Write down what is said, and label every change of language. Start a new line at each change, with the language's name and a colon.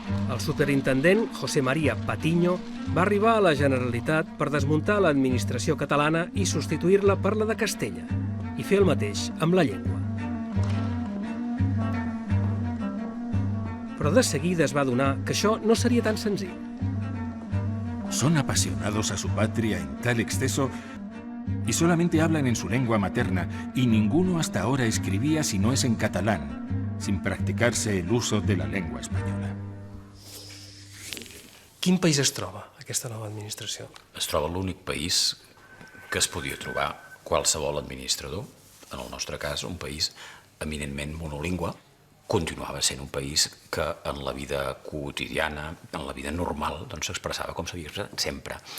Catalan: El superintendent José María Patiño va arribar a la Generalitat per desmuntar l'administració catalana i substituir-la per la de Castella, i fer el mateix amb la llengua. Però de seguida es va adonar que això no seria tan senzill.
Spanish: Son apasionados a su patria en tal exceso y solamente hablan en su lengua materna y ninguno hasta ahora escribía si no es en catalán, sin practicarse el uso de la lengua española.
Catalan: Quin país es troba, aquesta nova administració? Es troba l'únic país que es podia trobar qualsevol administrador, en el nostre cas un país eminentment monolingüe, continuava sent un país que en la vida quotidiana, en la vida normal, s'expressava com s'havia expressat sempre.